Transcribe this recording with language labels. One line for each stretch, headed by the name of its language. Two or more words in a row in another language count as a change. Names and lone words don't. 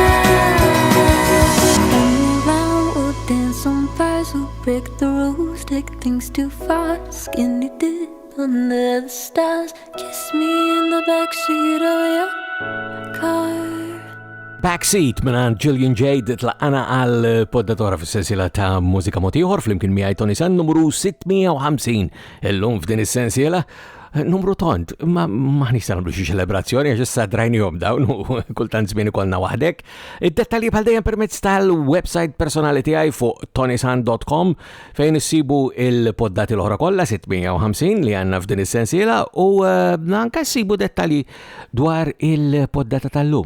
English: Running around, we'll dance on bars, we'll break the rules, take things too far. Skinny dip under the stars. Kiss me in the backseat of your car. Backseat minant Jillian J.
Maltese: ditlaqana għal poddatora fil-sensiela ta' Mużika Mod Ieħor fl-imkien miegħi Toni Sant numru 650 illum f'din is-sensiela. Numru tont, ma ħnista nagħmlu xi ċelebrazzjoni għax issa drajnihom dawn u kultant żmien ikollna waħdek. Id-dettalji bħal dejjem permezz tal-website personali tiegħi fuq ToniSant.com fejn issibu il-poddati l-oħra kollha 650 li għandna f'din is-sensiela u anke ssibu dettalji dwar il-poddata tal-lum.